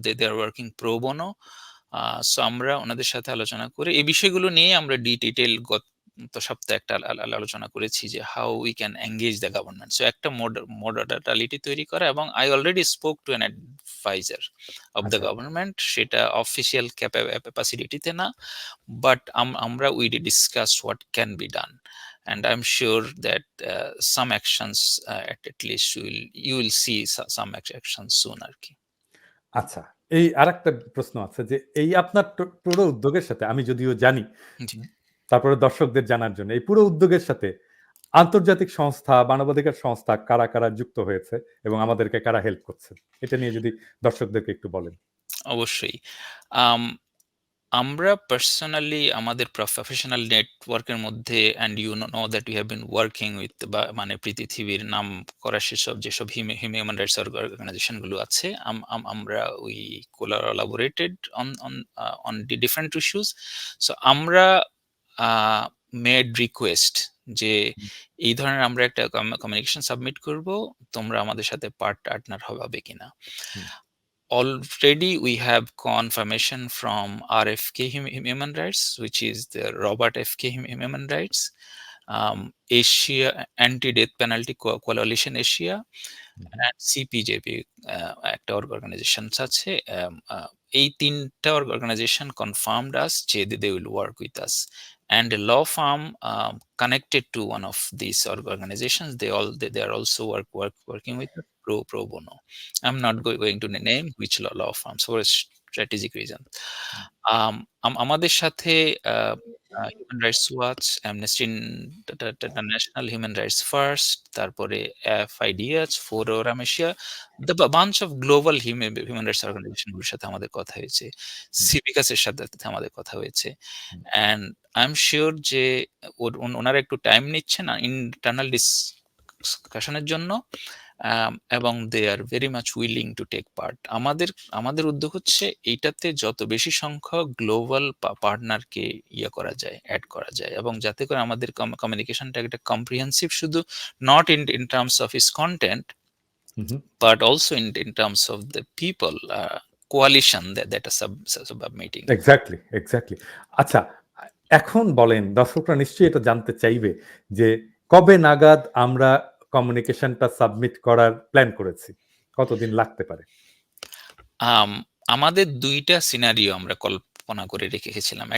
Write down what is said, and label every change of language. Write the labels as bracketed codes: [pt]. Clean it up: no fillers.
[en] They are working pro bono. [bn] So আমরা ওনাদের সাথে আলোচনা করে এই বিষয়গুলো নিয়ে আমরা ডিটেইল গত সপ্তাহে একটা আলোচনা করেছি যে [en] How we can engage the government. So [bn] একটা মডালিটি তৈরি করা এবং [en] I already spoke to an adviser of the [bn] আচ্ছা। [en] Government. [bn] সেটা [en] Official ক্যাপাসিটিতে না, but আমরা we discuss what can be done. And I'm sure that some actions at least you will see some actions soon [bn] আর কি। আচ্ছা। এই আরেকটা প্রশ্ন আছে যে এই আপনার পুরো উদ্যোগের সাথে আমি যদিও জানি, জি, তারপরে দর্শকদের জানার জন্য এই পুরো উদ্যোগের সাথে আন্তর্জাতিক সংস্থা, মানবাধিকার সংস্থা কারা, কারা যুক্ত হয়েছে এবং আমাদেরকে কারা হেল্প করছে? এটা নিয়ে যদি দর্শকদেরকে একটু বলেন। অবশ্যই। আম আমরা পার্সোনালি আমাদের প্রফেশনাল নেটওয়ার্কের মধ্যে [en] and you know that we have been working with [bn] বা মানে পৃথিবীর নাম করা যেসব হিউম্যান রাইটস অর্গানাইজেশন গুলো আছে, আমরা [en] We collaborated on on on different issues. So আমরা made request যে হুম, [bn] এই ধরনের আমরা একটা কমিউনিকেশন সাবমিট করব, তোমরা আমাদের সাথে পার্টনার হবে কিনা। হুম, [en] Already we have confirmation from RFK Human Rights, which is the Robert FK Human Rights, Asia Anti-Death Penalty Coalition Asia, hmm, [bn] and CPJP একটা organizations আছে। [en] এই তিনটা organization confirmed us [bn] যে [en] they will work with us, and a law firm connected to one of these organizations, they are also working with us pro bono. I'm not going to name which law firms for strategic reason. Hmm, [bn] আমাদের সাথে human rights watch, amnesty international, human rights first, তারপরে FIDH, forum Asia, the bunch of global human Rights Organization গুলোর সাথে আমাদের কথা হয়েছে। হুম, সিভিকাসের সাথে আমাদের কথা হয়েছে। হুম। [en] and I am sure [bn] যে ওনারা একটু টাইম নিচ্ছেন ইন্টারনাল ডিসকাশনের জন্য, এবং [en] They are very much willing to take part. [bn] আমাদের উদ্যোগ হচ্ছে এইটাতে যত বেশি সংখ্যক গ্লোবাল পার্টনারকে করা যায়, অ্যাড করা যায়, এবং যাতে করে আমাদের কমিউনিকেশনটা একটা কম্প্রিহেন্সিভ, শুধু [en] Not in terms of its content, hmm, but also in terms of the people coalition that are submitting. Exactly, exactly. [bn] আচ্ছা, এখন বলেন, দর্শকরা নিশ্চয়ই এটা জানতে চাইবে যে কবে নাগাদ আমরা কমিউনিকেশনটা সাবমিট করার প্ল্যান করেছি? কতদিন লাগতে পারে? আম আমাদের ২ টা সিনারিও আমরা কল্পনা করে রেখেছিলাম।